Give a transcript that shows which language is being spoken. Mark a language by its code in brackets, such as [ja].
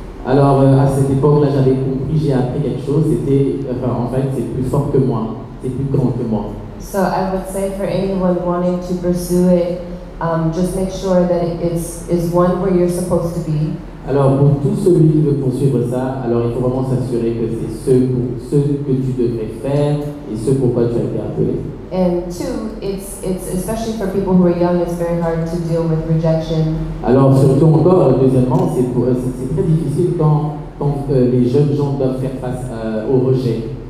[fr] Alors à cette époque-là, j'avais compris, j'ai appris quelque chose. En fait, c'est plus fort que moi, c'est plus grand que moi. [en] So I would say for anyone wanting to pursue it, just make sure that it is one where you're supposed to be. [fr] Alors pour tout celui qui veut poursuivre ça, alors il faut vraiment s'assurer que c'est ce que tu devrais faire et ce pourquoi tu as été appelé. [en] And two, it's especially for people who are young, it's very hard to deal with rejection. [fr] Alors surtout encore, deuxièmement, c'est très difficile quand les jeunes gens doivent faire face au rejet.